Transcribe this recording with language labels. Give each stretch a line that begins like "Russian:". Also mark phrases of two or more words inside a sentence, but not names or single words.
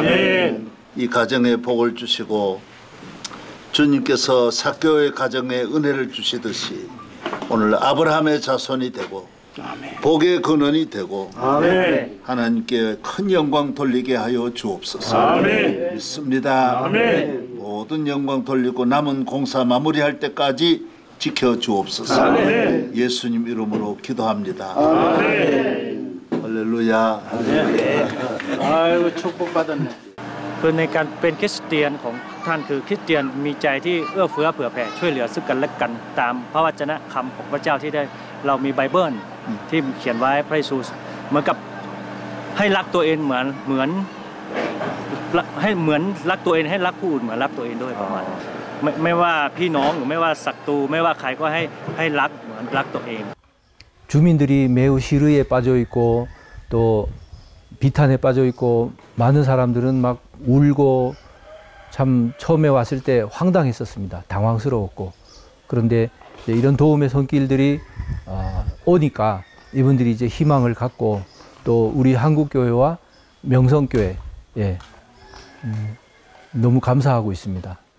Korean: 이 가정에 복을 주시고 주님께서 사교의 가정에 은혜를 주시듯이 오늘 아브라함의 자손이 되고 복의 근원이 되고 하나님께 큰 영광 돌리게 하여 주옵소서. 믿습니다. 모든 영광 돌리고 남은 공사 마무리할 때까지 지켜주옵소서. 예수님 이름으로 기도합니다. 할렐루야. 아이고 축복받았네.
Thai: คือในการเป็นคริสเตียนของท่านคือคริสเตียนมีใจที่เอื้อเฟื้อเผื่อแผ่ช่วยเหลือซึ่งกันและกันตามพระวจนะคำของพระเจ้าที่ได้เรามีไบเบิลที่เขียนไว้พระเยซูเหมือนกับให้รักตัวเองเหมือนให้เหมือนรักตัวเองให้รักผู้อื่นเหมือนรักตัวเองด้วยประมาณไม่ว่าพี่น้องหรือไม่ว่าศัตรูไม่ว่าใครก็ให้รักเหมือนรักตัวเอง
Korean: 주민들이 매우 시르에 빠져 있고 또 비탄에 빠져 있고 많은 사람들은 막 울고 참 처음에 왔을 때 황당했었습니다. 당황스러웠고 그런데 이런 도움의 손길들이 오니까 이분들이 이제 희망을 갖고 또 우리 한국교회와 명성교회 너무 감사하고 있습니다.